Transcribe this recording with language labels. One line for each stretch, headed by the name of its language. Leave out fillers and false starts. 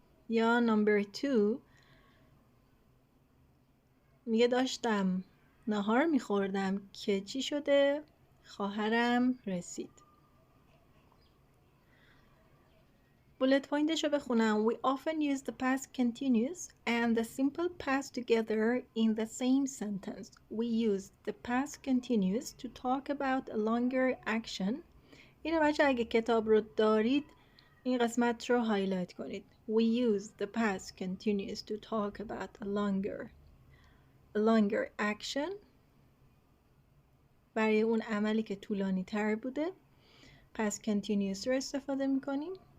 Persian: یا نمبر 2 میگه داشتم نهار میخوردم که چی شده؟ خواهرم رسید. بولت پوینتش رو بخونم.
English: We often use the past continuous and the simple past together in the same sentence. We use the past continuous to talk about a longer action.
Persian: اینو بچه اگه کتاب رو دارید این قسمت رو هایلایت کنید.
English: We use the past continuous to talk about a longer action
Persian: برای اون عملی که طولانی تر بوده پس continuous رو استفاده میکنیم.